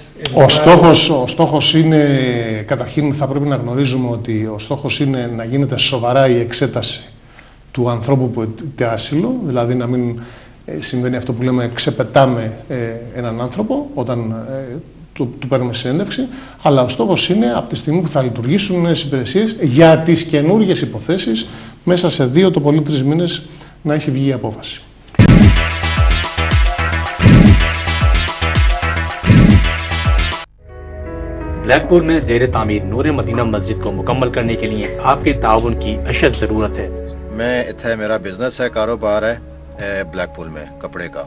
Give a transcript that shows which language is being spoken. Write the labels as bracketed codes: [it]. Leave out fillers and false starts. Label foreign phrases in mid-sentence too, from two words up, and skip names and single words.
[el] Ο στόχος είναι, καταρχήν θα πρέπει να γνωρίζουμε ότι ο στόχος είναι να γίνεται σοβαρά η εξέταση του ανθρώπου που αιτείται άσυλο, δηλαδή να μην συμβαίνει αυτό που λέμε ξεπετάμε έναν άνθρωπο όταν του παίρνουμε συνέντευξη, αλλά ο στόχος είναι από τη στιγμή που θα λειτουργήσουν νέες υπηρεσίες για τις καινούργιες υποθέσεις μέσα σε 2 το πολύ 3 μήνες να έχει βγει η απόφαση. [ur] بلیک پور میں زیر تعمیر نور مدینہ مسجد کو مکمل کرنے کے لیے آپ کے تعاون کی اشد ضرورت ہے. میں اتھے میرا بزنس ہے، کاروبار ہے بلیک پور میں کپڑے کا.